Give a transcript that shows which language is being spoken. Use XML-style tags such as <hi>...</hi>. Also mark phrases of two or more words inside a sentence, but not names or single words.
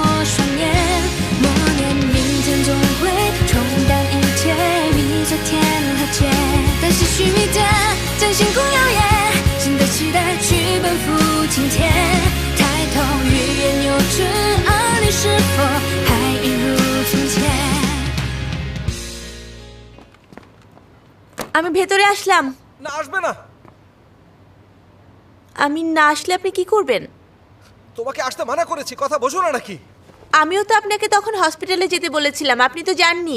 <zh>双眼，默念明天总会冲淡一切，比昨天和解，但是须弥间将星空耀眼，新的期待去奔赴今天，抬头欲言又止，而你是否还一如从前？</zh> <bn>আমি ভেতরে আসলাম। না আসবে না। আমি না আসলে আপনি কি করবেন? তোমাকে আসতে মানা করেছি, কথা বোঝো না নাকি? আমিও তো আপনাকে তখন হসপিটালে যেতে বলেছিলাম, আপনি তো যাননি।</bn>